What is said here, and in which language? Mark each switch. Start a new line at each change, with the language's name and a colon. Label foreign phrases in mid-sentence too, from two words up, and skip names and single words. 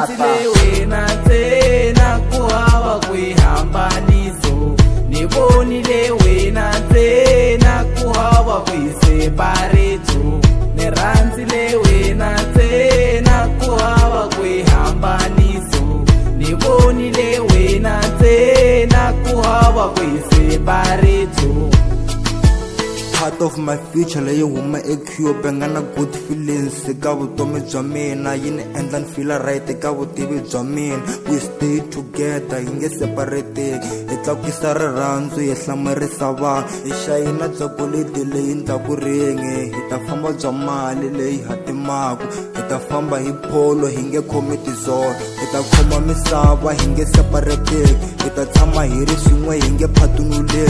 Tsonga: Ni rhandzile wena ntsena ku hava kwihambaniso, ni vonile wena ntsena ku hava kwisepareto. Ni rhandzile wena ntsena ku hava kwihambaniso, ni vonile wena ntsena ku hava kwisepareto.
English: Part of my future
Tsonga: leyi huma eCube nga na
English: good feelings
Tsonga: ka vutomi bya mina, yi ni endla ni
English: feel right
Tsonga: ka vutivi bya mina.
English: We stay together
Tsonga: hi nge separate, hi tlakukisa rirhandzu hi hlamarisa vanhu, hi xayina bya golidi leyi ndlaku ringe. Hi ta famba bya mali leyi hatimaku, hi ta famba hi polo hi nge khomi tizona, hi ta khoma misava hi nge separate, hi ta tshama hi ri swin'we hi nge phatunuleli.